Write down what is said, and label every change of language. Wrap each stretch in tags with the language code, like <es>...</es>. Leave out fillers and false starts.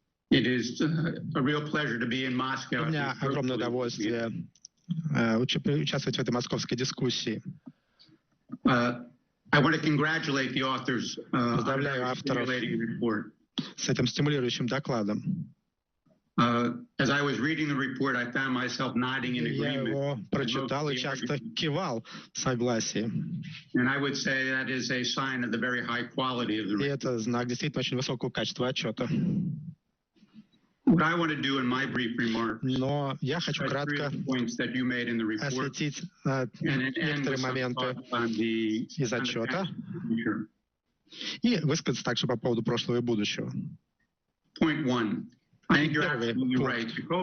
<en>It is a real pleasure to be in Moscow.</en> <ru>У меня огромное удовольствие участвовать в этой московской дискуссии.</ru> <en>I want to congratulate the authors</en> <ru>Поздравляю авторов с этим стимулирующим докладом.</ru> <en>As I was reading the report, I found myself nodding in agreement.</en> <ru>Я его прочитал и часто кивал в согласии.</ru> <en>And I would say that is a sign of the very high quality of the report.</en> <ru>И это знак действительно очень высокого качества отчета.</ru> <en>What I want to do in my brief remarks,</en> <ru>но я хочу кратко осветить некоторые моменты из отчета и высказаться также по поводу прошлого и будущего. Первый пункт.</ru>